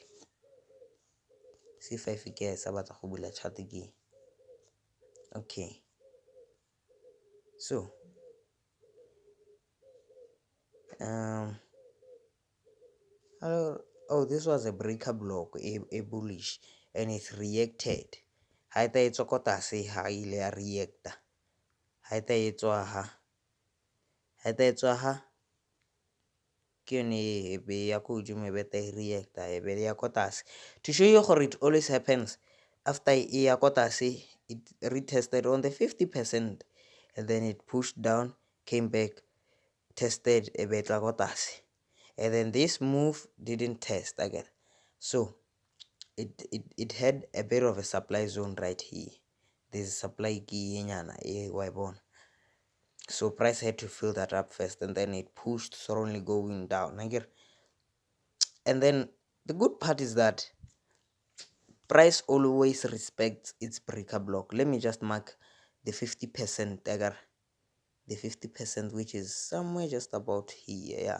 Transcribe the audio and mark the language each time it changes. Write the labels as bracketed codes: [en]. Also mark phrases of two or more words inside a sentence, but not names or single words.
[en] See if I forget about the chat again. Okay. So oh, this was a breaker block, a bullish, and it reacted. [tn] Haita e tsokota se ha ile ya reacta. Haita e tswa ha ke yone e be ya ko godimo e beta e reacta e be ya ko tlase. [en] To show you how it always happens, after [tn] e ya ko tlase, [en] it retested on the 50%, and then it pushed down, came back, tested [tn] e be tla ko tlase, [en] and then this move didn't test again. So it had a bit of a supply zone right here. There's supply key [tn] nyana e wa bona. [en] So price had to fill that up first, and then it pushed strongly going down. And then the good part is that price always respects its breaker block. Let me just mark the 50%. The 50%, which is somewhere just about here.